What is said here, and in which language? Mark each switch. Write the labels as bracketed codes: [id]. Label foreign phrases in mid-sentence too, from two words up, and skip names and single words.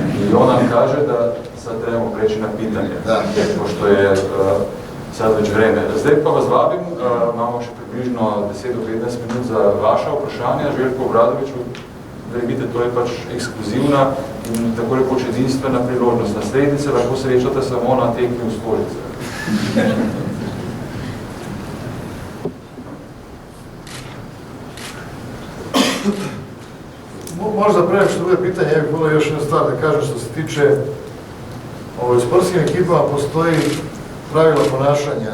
[sr] I on nam kaže da sad trebamo preći na pitanje, pošto je sad već vreme. [sl] Zdaj pa vas vabim, imamo še približno 10 do 15 minut za vaša vprašanja. Željko Obradoviću, verjemite, to je pač ekskluzivna in tako rekoč edinstvena priložnost. Naslednji se lahko srečate samo na tekmi v Stožice. [sr] Možda pre što bude pitanje, ja bih volio još jednu stvar da kažem što se tiče u sportskim ekipama postoji pravila ponašanja.